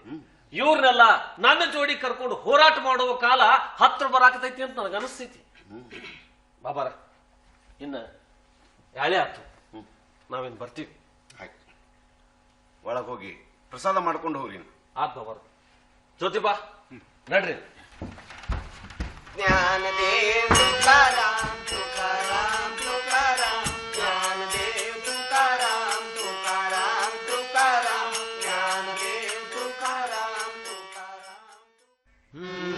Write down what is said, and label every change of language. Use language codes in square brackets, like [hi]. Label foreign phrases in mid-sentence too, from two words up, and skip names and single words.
[kn] ಇವ್ರನ್ನೆಲ್ಲ ನನ್ನ ಜೋಡಿ ಕರ್ಕೊಂಡು ಹೋರಾಟ ಮಾಡುವ ಕಾಲ ಹತ್ರ ಬರಾಕತೈತಿ ಅಂತ ನನಗೆ ಅನಿಸ್ತೈತಿ. ಬಾಬಾರ, ಇನ್ನ ಯಾಳೆ ಆತು, ನಾವೇನ್ ಬರ್ತೀವಿ. ಆಯ್ತು, ಒಳಗ್ ಹೋಗಿ ಪ್ರಸಾದ ಮಾಡ್ಕೊಂಡು ಹೋಗಿ. ಆತ್ ಬಾಬಾರ. ಜ್ಯೋತಿಬಾ, ನಡ್ರಿ. [mr] ज्ञानदेव तुकाराम तुकाराम तुकाराम, ज्ञानदेव तुकाराम तुकाराम तुकाराम, ज्ञानदेव तुकाराम तुकाराम.